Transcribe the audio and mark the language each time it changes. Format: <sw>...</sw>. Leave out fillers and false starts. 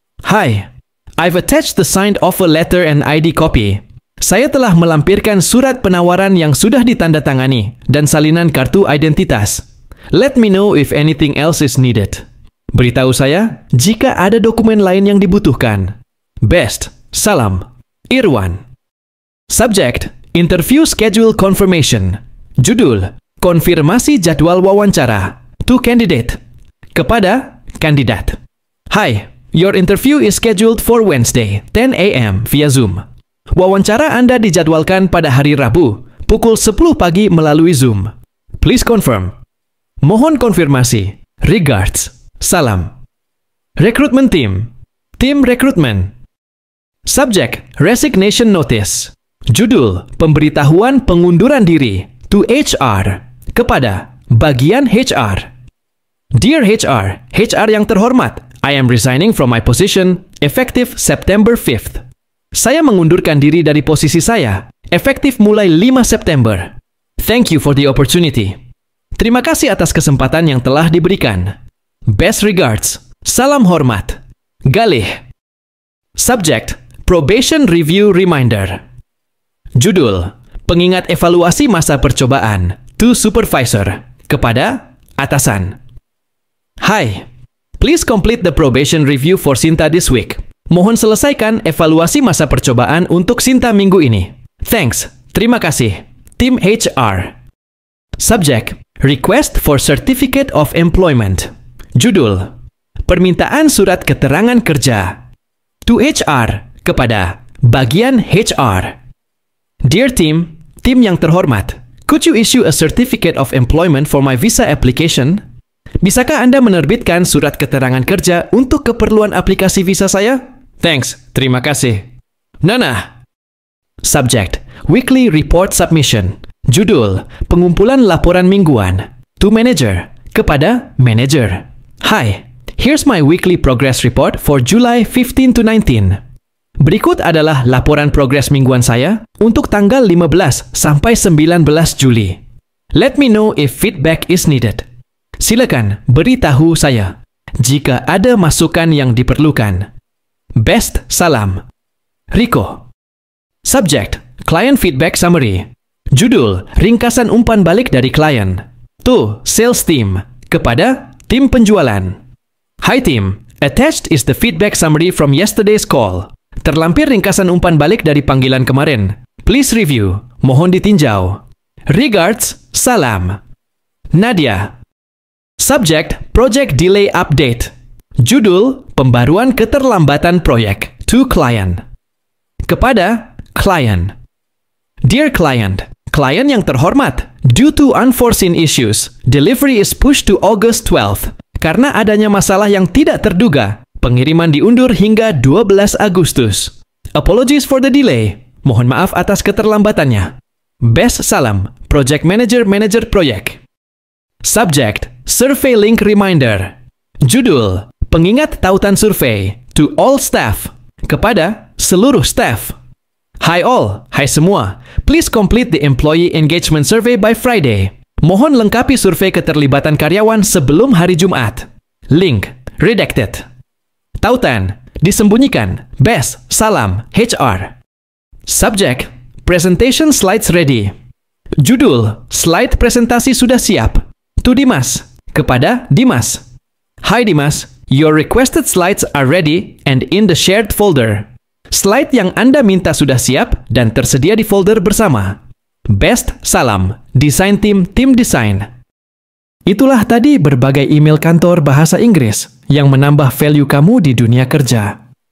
<en>Hi, I've attached the signed offer letter and ID copy.</en> <id>Saya telah melampirkan surat penawaran yang sudah ditandatangani dan salinan kartu identitas.</id> <en>Let me know if anything else is needed.</en> <id>Beritahu saya jika ada dokumen lain yang dibutuhkan.</id> <en>Best.</en> <id>Salam.</id> <en>Irwan. Subject, interview schedule confirmation.</en> <id>Judul, konfirmasi jadwal wawancara.</id> <en>To candidate.</en> <id>Kepada kandidat.</id> <en>Hi, your interview is scheduled for Wednesday, 10 a.m. via Zoom.</en> <id>Wawancara Anda dijadwalkan pada hari Rabu, pukul 10 pagi melalui Zoom.</id> <en>Please confirm.</en> <id>Mohon konfirmasi.</id> <en>Regards.</en> <id>Salam.</id> <en>Recruitment team.</en> <id>Tim rekrutmen.</id> <en>Subject, resignation notice.</en> <id>Judul, pemberitahuan pengunduran diri.</id> <en>To HR,</en> <id>kepada bagian HR.</id> <en>Dear HR,</en> <id>HR yang terhormat,</id> <en>I am resigning from my position effective September 5th.</en> <id>Saya mengundurkan diri dari posisi saya, efektif mulai 5 September.</id> <en>Thank you for the opportunity.</en> <id>Terima kasih atas kesempatan yang telah diberikan.</id> <en>Best regards.</en> <id>Salam hormat. Galih.</id> <en>Subject, Probation Review Reminder.</en> <id>Judul, pengingat evaluasi masa percobaan.</id> <en>To supervisor,</en> <id>kepada atasan.</id> <en>Hi, please complete the probation review for Sinta this week.</en> <id>Mohon selesaikan evaluasi masa percobaan untuk Sinta minggu ini.</id> <en>Thanks,</en> <id>terima kasih. Tim HR.</id> <en>Subject, Request for Certificate of Employment.</en> <id>Judul, permintaan surat keterangan kerja.</id> <en>To HR,</en> <id>kepada bagian HR.</id> <en>Dear Tim,</en> <id>tim yang terhormat,</id> <en>could you issue a certificate of employment for my visa application?</en> <id>Bisakah Anda menerbitkan surat keterangan kerja untuk keperluan aplikasi visa saya?</id> <en>Thanks,</en> <id>terima kasih. Nana.</id> <en>Subject, Weekly Report Submission.</en> <id>Judul, pengumpulan laporan mingguan.</id> <en>To manager,</en> <id>kepada manager.</id> <en>Hi, here's my weekly progress report for July 15 to 19.</en> <id>Berikut adalah laporan progres mingguan saya untuk tanggal 15 sampai 19 Juli.</id> <en>Let me know if feedback is needed.</en> <id>Silakan beritahu saya jika ada masukan yang diperlukan.</id> <en>Best</en> <id>salam.</id> <en>Rico. Subject, Client Feedback Summary.</en> <id>Judul, ringkasan umpan balik dari klien.</id> <en>To sales team,</en> <id>kepada tim penjualan.</id> <en>Hi team, attached is the feedback summary from yesterday's call.</en> <id>Terlampir ringkasan umpan balik dari panggilan kemarin.</id> <en>Please review,</en> <id>mohon ditinjau.</id> <en>Regards,</en> <id>salam.</id> <en>Nadia. Subject, Project Delay Update.</en> <id>Judul, pembaruan keterlambatan proyek.</id> <en>To client.</en> <id>Kepada client.</id> <en>Dear client,</en> <id>klien yang terhormat,</id> <en>due to unforeseen issues, delivery is pushed to August 12th.</en> <id>Karena adanya masalah yang tidak terduga, pengiriman diundur hingga 12 Agustus.</id> <en>Apologies for the delay.</en> <id>Mohon maaf atas keterlambatannya.</id> <en>Best</en> <id>salam,</id> <en>Project Manager Proyek. Subject, Survey Link Reminder.</en> <id>Judul, pengingat tautan survei.</id> <en>To all staff,</en> <id>kepada seluruh staff.</id> <en>Hi all,</en> <id>hai semua.</id> <en>Please complete the Employee Engagement Survey by Friday.</en> <id>Mohon lengkapi survei keterlibatan karyawan sebelum hari Jumat.</id> <en>Link, redacted.</en> <id>Tautan, disembunyikan.</id> <en>Best,</en> <id>salam,</id> <en>HR. Subject, presentation slides ready.</en> <id>Judul, slide presentasi sudah siap.</id> <en>To Dimas,</en> <id>kepada Dimas.</id> <en>Hi Dimas, your requested slides are ready and in the shared folder.</en> <id>Slide yang Anda minta sudah siap dan tersedia di folder bersama. Best salam,</id> <en>Design Team,</en> <id>Tim Design. Itulah tadi berbagai email kantor bahasa Inggris yang menambah value kamu di dunia kerja.</id>